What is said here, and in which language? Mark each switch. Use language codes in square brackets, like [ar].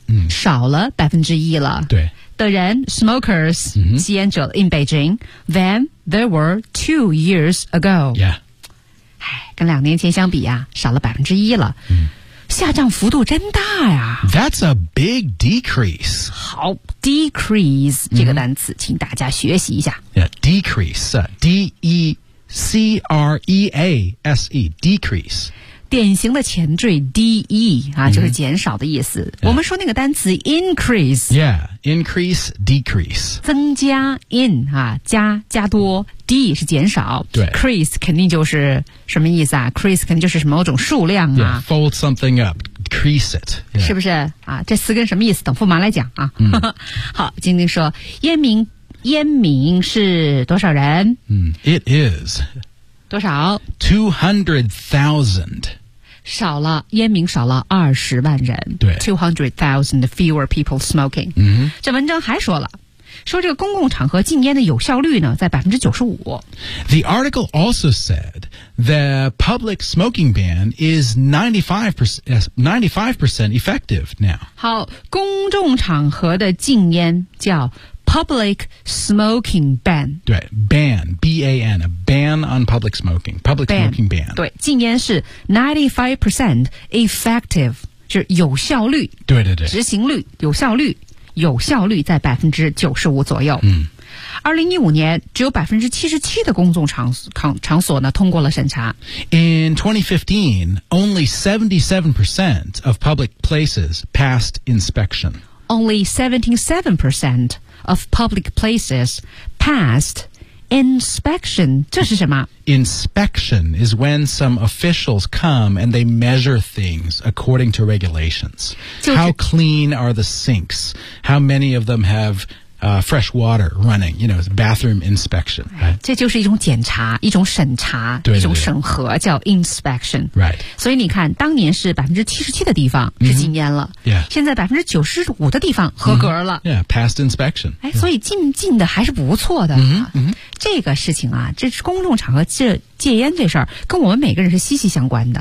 [zh] 嗯、少了1%了对的人 smokers、嗯、吸烟者 [en] in Beijing than there were 2 years ago Yeah [zh] 跟两年前相比啊少了1%了、嗯、下降幅度真大呀 [en] That's a big decrease [zh] 好 decrease、嗯、这个单词请大家学习一下 [en] yeah, decrease D-E-C-R-E-A-S-E decrease [zh] 典型的前缀 D-E、啊嗯、就是减少的意思、 [en] yeah. [zh] 我们说那个单词 increase [en] yeah increase decrease [zh] 增加 in、啊、加多D 是减少 Crease 肯定就是什么意思啊 Crease 肯定就是某种数量啊 [en] yeah, Fold something up Crease it、yeah. [zh] 是不是啊？这词根什么意思等驸马来讲啊、嗯、好晶晶说烟民是多少人、 [en] 嗯、It is [zh] 多少 [en] 200,000 [zh] 少了烟民少了200,000人对 [en] 200,000 fewer people smoking、嗯、 [zh] 这文章还说了说这个公共场合禁烟的有效率呢在95%。 [en] The article also said the public smoking ban is 95% effective now. [zh] 好公众场合的禁烟叫 public smoking ban。 [en] 对 ,ban, B-A-N, a ban on public smoking, public ban, smoking ban. [zh] 对禁烟是 [en] 95% effective, [zh] 就是有效率。对对对。执行率有效率。有效率在95%左右。嗯， 2015年只有77%的公众场所呢通过了审查。 [en] In 2015, only 77% of public places passed inspection. Only 77% of public places passed inspection. [zh] 这是什么？ [en] Inspection is when some officials come and they measure things according to regulations. How clean are the sinks? How many of them have fresh water running, you know, bathroom inspection.、Right? [zh] 这就是一种检查，一种审查，对对对，一种审核，叫 inspection. [en] Right. [zh] 所以你看，当年是 77% 的地方是禁烟了、 [en] mm-hmm. yeah. [zh] 现在 95% 的地方合格了、mm-hmm. [en] Yeah, passed inspection. [zh] 哎，所以禁的还是不错的、 mm-hmm. 这个事情啊，这是公众场合戒烟这事儿，跟我们每个人是息息相关的。